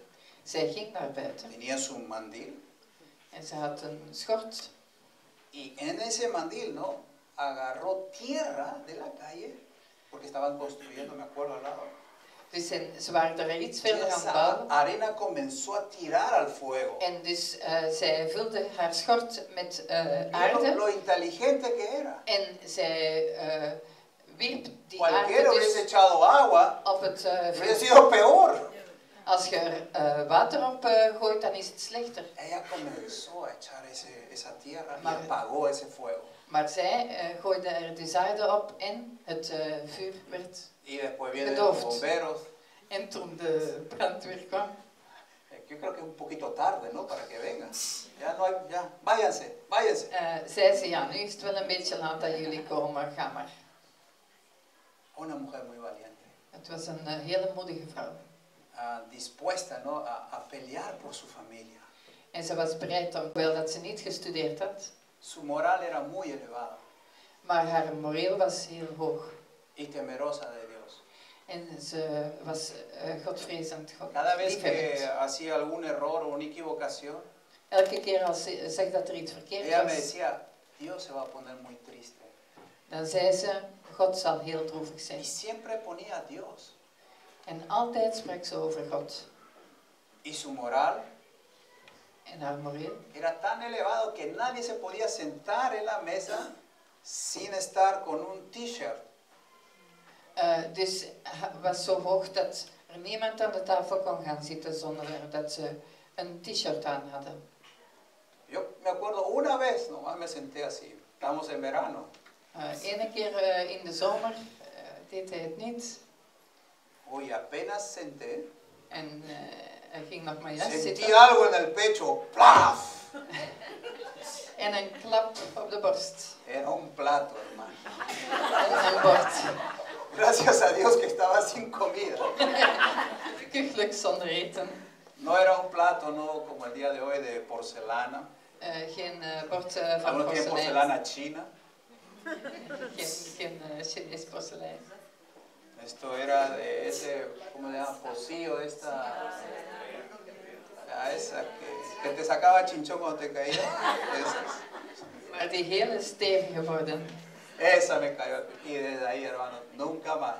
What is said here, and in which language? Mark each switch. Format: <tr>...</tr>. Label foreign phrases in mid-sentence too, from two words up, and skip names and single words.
<nl>Zij ging naar buiten.</nl> <es>Tenía su mandil.</es> <nl>En ze had een schort.</nl> <es>Y en ese mandil, ¿no? Agarró tierra de la calle, porque estaban construyendo, me acuerdo, al lado.</es> <nl>Dus ze waren er iets verder aan het</nl> <es>Esa</es> <nl>bouwen.</nl> <es>arena comenzó a tirar al fuego.</es> <nl>En dus zij vulde haar schort met</nl> <es>Mira</es> <nl>aarde.</nl> <es>lo inteligente que era.</es> <nl>En zij wierp die</nl> <es>Cualquiera</es> <nl>aarde</nl> <es>hubiese</es> <nl>dus</nl> <es>echado agua,</es> <nl>op het</nl> <es>hubiese</es> <nl>vuur.</nl> <es>sido peor.</es> <nl>Als je er water op gooit, dan is het slechter.</nl> <es>Ella comenzó a echar esa tierra y</es> <nl>Maar-</nl> <es>apagó ese fuego.</es> <nl>Maar zij gooide er dus aarde op en het vuur werd.</nl> <es>Y después vienen</es> <nl>Gedoofd.</nl> <es>los bomberos.</es> <nl>En toen de brandweer kwam,</nl> <es>Yo creo que es un poquito tarde, ¿no? Para que vengan. Ya no hay, ya, váyanse, váyanse.</es> <nl>zei ze, ja, nu is het wel een beetje laat dat jullie komen, ga maar.</nl> <es>Una mujer muy valiente,</es> <nl>Het was een hele moedige vrouw.</nl> <es>dispuesta, ¿no? A pelear por su familia.</es> <nl>En ze was bereid, hoewel dat ze niet gestudeerd had,</nl> <es>Su moral era muy elevada</es> <nl>maar haar moreel was heel hoog.</nl> <es>y temerosa de Dios.</es> <nl>En ze was godvrezend,</nl> <es>Cada vez que</es> <nl>liefhebbend.</nl> <es>hacía algún error o una equivocación,</es> <nl>Elke keer als ze zegt dat er iets verkeerd</nl> <es>ella me</es> <nl>was,</nl> <es>decía, Dios se va a poner muy triste.</es> <nl>dan zei ze, God zal heel droevig zijn.</nl> <es>Y siempre ponía a Dios.</es> <nl>En altijd sprak ze over God.</nl> <es>Y su moral</es> <nl>En haar moreel</nl> <es>era tan elevado que nadie se podía sentar en la mesa sin estar con un t-shirt.</es> <nl>dus was zo hoog dat er niemand aan de tafel kon gaan zitten zonder dat ze een t-shirt aan hadden.</nl> <es>Yo me acuerdo una vez, nomás me senté así, estamos en verano.</es> <nl>Ene keer in de zomer deed hij het niet.</nl> <es>Oye, apenas senté,</es> <nl>En hij ging nog maar juist</nl> <es>sentí</es> <nl>zitten.</nl> <es>algo en el pecho, ¡plaf!</es> <nl>En een klap op de borst.</nl> <es>Era un plato, hermano.</es> <nl>En een bord.</nl> <es>Gracias a Dios que estaba sin comida.</es> <nl>Kuchelijk zonder eten.</nl> <es>No era un plato, no como el día de hoy, de porcelana.</es> <nl>Geen bord van</nl> <es>Algunos tienen</es> <nl>porselein.</nl> <es>porcelana china.</es> <nl>Geen Chinees porselein.</nl> <es>Esto era de ese, ¿cómo se llama? Pocillo de esta... esa que te sacaba chinchón cuando te caía.</es> <nl>Maar die hele stevige borden.</nl> <es>Esa me cayó. Y desde ahí, hermano, nunca más.</es>